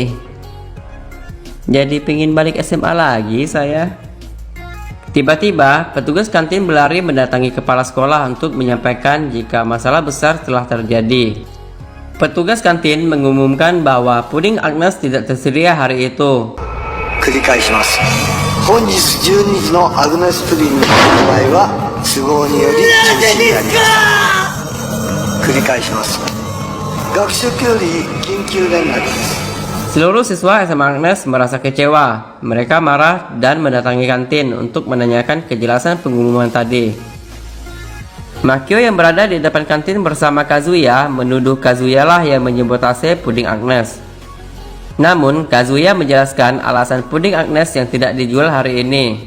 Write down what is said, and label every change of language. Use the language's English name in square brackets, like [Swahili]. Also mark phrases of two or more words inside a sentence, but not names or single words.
[Indonesian] Jadi pengen balik SMA lagi saya. Tiba-tiba, petugas kantin berlari mendatangi kepala sekolah untuk menyampaikan jika masalah besar telah terjadi. Petugas kantin mengumumkan bahwa puding Agnes tidak tersedia hari itu. [Japanese] 繰り返します。本日12時のアグネスプディングの販売は都合により中止になります。繰り返します。学食より緊急連絡です。 [Indonesian] Seluruh siswa SMA Agnes merasa kecewa. Mereka marah dan mendatangi kantin untuk menanyakan kejelasan pengumuman tadi. Makio yang berada di depan kantin bersama Kazuya menuduh Kazuya lah yang menyebotase puding Agnes. Namun Kazuya menjelaskan alasan puding Agnes yang tidak dijual hari ini.